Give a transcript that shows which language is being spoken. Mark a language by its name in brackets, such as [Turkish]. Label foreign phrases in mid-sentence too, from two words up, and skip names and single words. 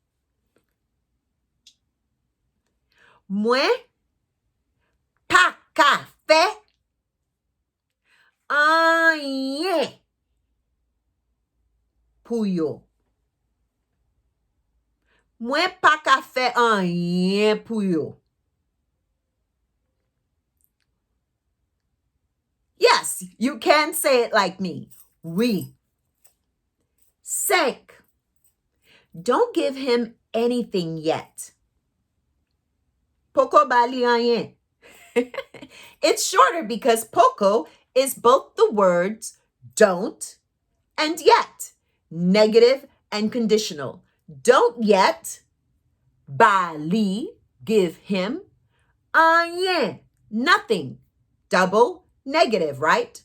[Haitian Creole] Moi pas ka fè rien pou yo. Mwen pa ka fe anyen pou yo. [English] Yes, you can say it like me. [Haitian Creole] Oui. 5. [English] Don't give him anything yet. [Haitian Creole] Poko bali anyen. [English] It's shorter because poko is both the words don't and yet, negative and conditional. Don't yet, bali, give him, anyen, nothing, double negative, right?